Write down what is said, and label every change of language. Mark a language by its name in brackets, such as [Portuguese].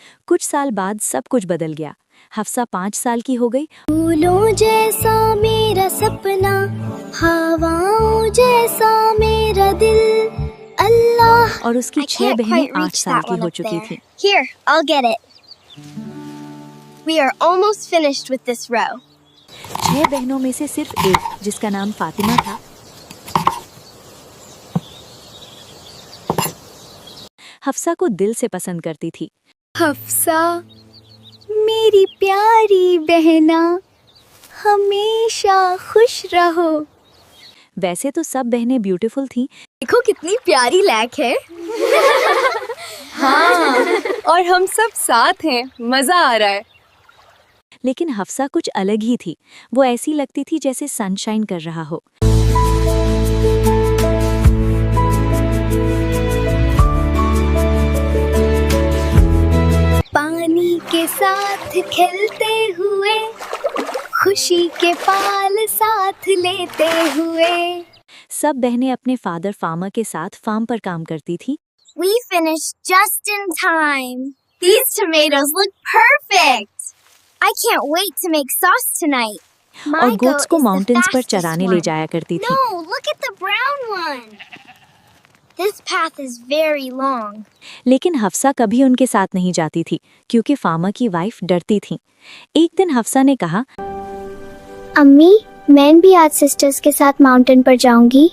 [Hindi] कुछ साल बाद सब कुछ बदल गया। हफ्सा 5 साल की हो गई। फूलों जैसा मेरा सपना, हवाओं जैसा मेरा दिल, अल्लाह। और उसकी 6 बहनें 8 साल की हो चुकी थीं। [English] Here, I'll get it. We are almost finished with this row. [Hindi] 6 बहनों में से सिर्फ एक, जिसका नाम फातिमा था, हफ्सा को दिल से पसंद करती थी। हफ्सा, मेरी प्यारी बहना, हमेशा खुश रहो। वैसे तो सब बहनें ब्यूटीफुल थीं। देखो कितनी प्यारी लैक है। हाँ, और हम सब साथ हैं, मजा आ रहा है। लेकिन हफ्सा कुछ अलग ही थी। वो ऐसी लगती थी जैसे सनशाइन कर रहा हो। पानी के साथ खेलते हुए, खुशी के पाल साथ लेते हुए। सब बहनें अपने फादर फार्मर के साथ फार्म पर काम करती थी। [English] We finished just in time. These tomatoes look perfect. I can't wait to make sauce tonight. [Hindi] और गोट्स को माउंटेन्स पर चराने ले जाया करती थी। [English] No, look at the brown one. This path is very long. [Hindi] लेकिन हफ्सा कभी उनके साथ नहीं जाती थी, क्योंकि फार्मर की वाइफ डरती थी। एक दिन हफ्सा ने कहा, अम्मी, मैं भी आज सिस्टर्स के साथ माउंटेन पर जाऊंगी।